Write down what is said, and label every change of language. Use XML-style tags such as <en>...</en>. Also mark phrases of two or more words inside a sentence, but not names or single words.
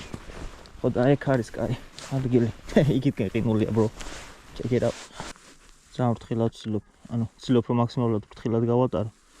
<ka>ხო და ეგ არის კაი ადგილი. იქით გეყინულია bro.</ka> <en>Check it out.</en> <ka>ძალიან ფრთხილად ვცდილობ რომ მაქსიმალურად ფრთხილად გავატარო.</ka>